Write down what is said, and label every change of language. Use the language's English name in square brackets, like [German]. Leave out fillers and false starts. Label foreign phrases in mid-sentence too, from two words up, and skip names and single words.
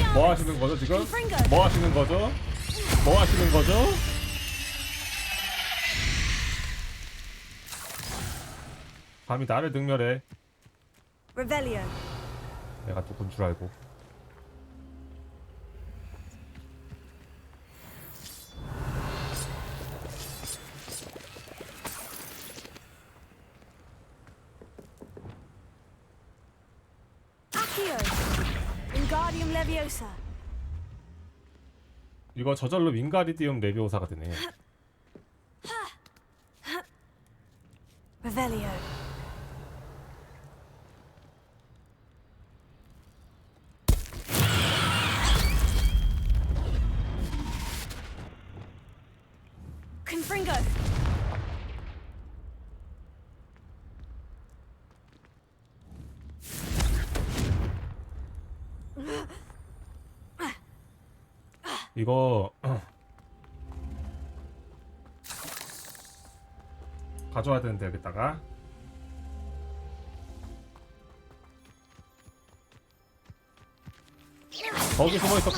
[Korean] 뭐 하시는 거죠 지금? 뭐 하시는 거죠? 뭐 하시는 거죠? 감히 나를 능멸해. Revelio. 내가 누군 줄 알고. Accio. Wingardium Leviosa. 이거 저절로 윙가리디움 레비오사가 되네. Revelio. Confringo. 이거 가져와야 되는데 여기다가 거기 숨어 있었구나.